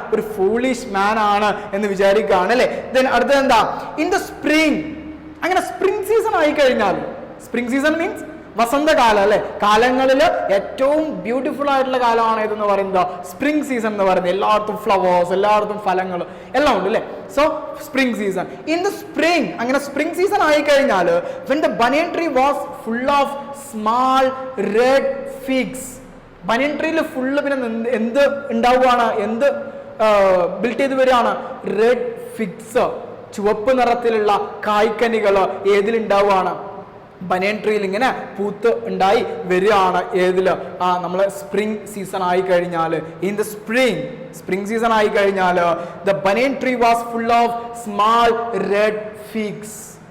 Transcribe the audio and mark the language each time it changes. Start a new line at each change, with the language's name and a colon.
Malayalam: ഒരു ഫൂളിഷ് മാൻ ആണ് എന്ന് വിചാരിക്കുകയാണ് അല്ലേ. ദെൻ അടുത്തത് എന്താ?
English: In the spring.
Malayalam: അങ്ങനെ സ്പ്രിംഗ് സീസൺ ആയി കഴിഞ്ഞാൽ, സ്പ്രിംഗ് സീസൺ മീൻസ് വസന്തകാലം അല്ലെ. കാലങ്ങളിൽ ഏറ്റവും ബ്യൂട്ടിഫുൾ ആയിട്ടുള്ള കാലമാണ് ഇതെന്ന് പറയുന്നത് സ്പ്രിംഗ് സീസൺ എന്ന് പറയുന്നത്. എല്ലായിടത്തും ഫ്ലവേഴ്സ്, എല്ലായിടത്തും ഫലങ്ങൾ എല്ലാം ഉണ്ട് അല്ലേ. So spring season.
English: in the spring,
Malayalam: അങ്ങനെ സ്പ്രിംഗ് സീസൺ ആയി കഴിഞ്ഞാൽ
English: when the banyan tree was full of small red figs.
Malayalam: ബനിയൻ ട്രീയിൽ ഫുള്ള് പിന്നെ എന്ത് ഉണ്ടാവുകയാണ്? എന്ത് ബിൽറ്റ് ചെയ്ത് വരികയാണ്? റെഡ് ഫിഗ്സ്, ചുവപ്പ് നിറത്തിലുള്ള കായ്ക്കനികൾ ഏതിലുണ്ടാവുകയാണ്? ബനിയൻ ട്രീയിൽ ഇങ്ങനെ പൂത്ത് ഉണ്ടായി വരികയാണ്. ഏതില്? നമ്മള് സ്പ്രിംഗ് സീസൺ ആയി കഴിഞ്ഞാൽ.
English: in the spring season
Malayalam: ആയി കഴിഞ്ഞാൽ
English: The banyan tree was full of small red figs.